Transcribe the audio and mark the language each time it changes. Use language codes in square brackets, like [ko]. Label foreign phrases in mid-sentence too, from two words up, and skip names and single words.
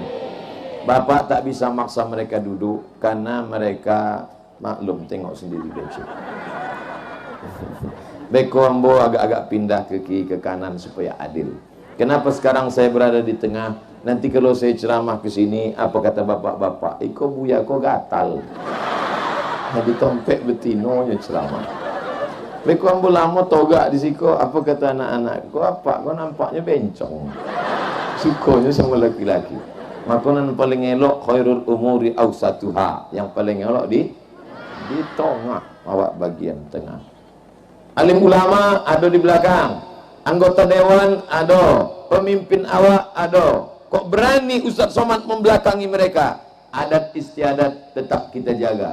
[id] Bapak tak bisa maksa mereka duduk karena mereka maklum, tengok sendiri becek. [min] Beko ambo agak-agak pindah ke kiri ke kanan supaya adil. [id] Kenapa sekarang saya berada di tengah? Nanti kalau saya ceramah ke sini, apa kata bapak-bapak? [min] Iko buya ko gatal. Jadi tompek betinonya ceramah. Beko ambo lama togak di siko, apa kata anak-anak? Ko apa? Ko nampaknya bencong. Sukonya sama laki-laki. Makanan paling elok [ar] خير الأمور أوسطها. [min] Yang paling elok di tengah, awak bagian tengah. [id] Alim ulama ada di belakang, anggota dewan ada, pemimpin awak ada. Kok berani Ustaz Somad membelakangi mereka? Adat istiadat tetap kita jaga.